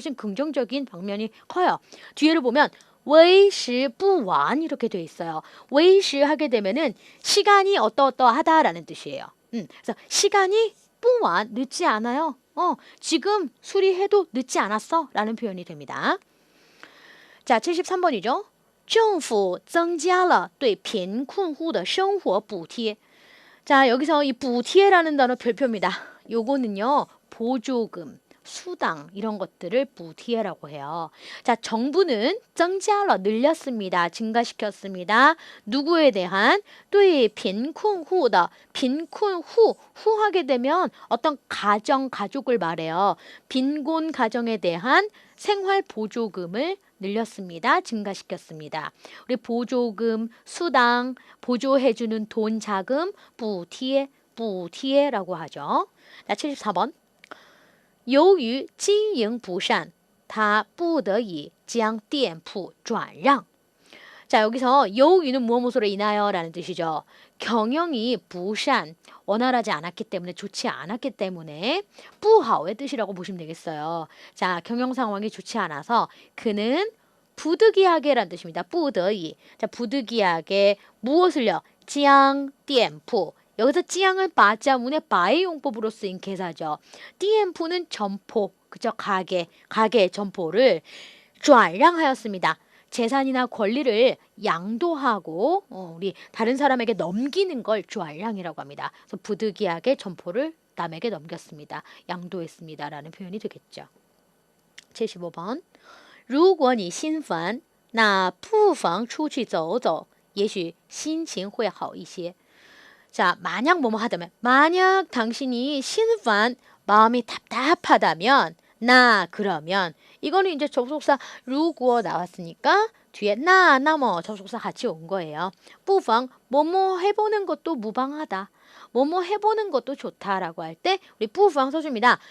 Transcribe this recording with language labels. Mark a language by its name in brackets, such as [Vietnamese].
[Korean] 훨씬 긍정적인 방면이 커요. 뒤에를 보면 [Chinese] 为时不晚 [Korean] 이렇게 돼 있어요. 为时 하게 되면은 시간이 어떠어떠하다라는 뜻이에요. 그래서 시간이 不晚 늦지 않아요. 지금 수리해도 늦지 않았어 라는 표현이 됩니다. 자, 73번이죠. [Chinese] 政府增加了对贫困户的生活补贴. [Korean] 자, 여기서 이补贴라는 단어 별표입니다. 요거는요. 보조금, 수당 이런 것들을补贴라고 해요. 자, 정부는 增加了 늘렸습니다. 증가시켰습니다. 누구에 대한 [Chinese] 对贫困户的 [Korean] 贫困户 후 하게 되면 어떤 가정, 가족을 말해요. 빈곤 가정에 대한 생활 보조금을 늘렸습니다. 증가시켰습니다. 우리 보조금, 수당, 보조해주는 돈, 자금, 补贴, 补贴라고 하죠. 자, 74번. [Chinese] 由于经营不善他不得已将店铺转让. [Korean] 자, 여기서 由于는 무엇으로 인하여 라는 뜻이죠. 경영이 不善, 원활하지 않았기 때문에 좋지 않았기 때문에 不好의 뜻이라고 보시면 되겠어요. 자, 경영 상황이 좋지 않아서 그는 부득이하게라는 뜻입니다. [Chinese] 不得已. [Korean] 자, 부득이하게 무엇을요? [Chinese] 将店铺. [Korean] 여기서 찌양은 바자문의 바의 용법으로 쓰인 개사죠. 띠엠프는 점포, 그죠? 가게, 가게의 점포를 转让하였습니다. 재산이나 권리를 양도하고 우리 다른 사람에게 넘기는 걸 转让이라고 합니다. 그래서 부득이하게 점포를 남에게 넘겼습니다. 양도했습니다. 라는 표현이 되겠죠. 75번. [Chinese] 如果你心烦那不妨出去走走也许心情会好一些. [Korean] 자, 만약 뭐뭐 하다면 만약 당신이 신판 마음이 답답하다면 나 그러면 이거는 이제 접속사 如果 나왔으니까 뒤에 나뭐 접속사 같이 온 거예요. 不妨 뭐뭐 해보는 것도 무방하다. 뭐뭐 해보는 것도 좋다라고 할 때 우리 不妨 써줍니다.